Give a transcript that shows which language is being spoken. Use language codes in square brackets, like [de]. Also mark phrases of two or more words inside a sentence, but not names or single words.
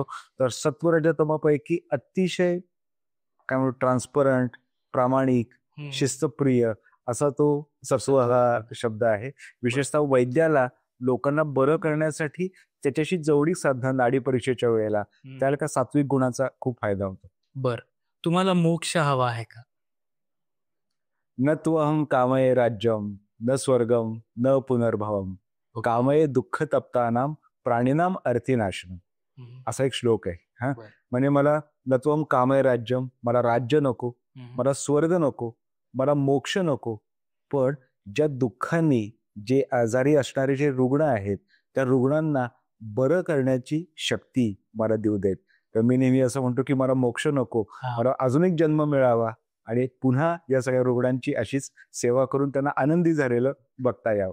[mr] तर सत्व रजतमापैकी अतिशय काय म्हणतो ट्रान्सपरंट, प्रामाणिक, शिस्तप्रिय असा तो सत्व हा शब्द आहे. विशेषतः वैद्याला लोकांना बरं करण्यासाठी त्याच्याशी जवळीक साधणं नाडी परीक्षेच्या वेळेला त्याला त्या सात्विक गुणाचा खूप फायदा होतो. बर. तुम्हाला मोक्ष हवा आहे का? [sa] न त्वहं कामये राज्यम न स्वर्गम न पुनर्भवम कामये दुःख तप्तानाम प्राणीनाम अर्थीनाशनम [mr] असा एक श्लोक आहे. म्हणजे मला [sa] न त्वहं कामये राज्यम, [mr] मला राज्य नको, मला स्वर्ग नको, मला मोक्ष नको, पण ज्या दुःखांनी जे आजारी असणारे जे रुग्ण आहेत त्या रुग्णांना बरं करण्याची शक्ती मला देऊ देत. तर मी नेहमी असं म्हणतो की मला मोक्ष नको, मला अजून एक जन्म मिळावा आणि पुन्हा या सगळ्या रुग्णांची अशीच सेवा करून त्यांना आनंदी झालेलं बघता यावं.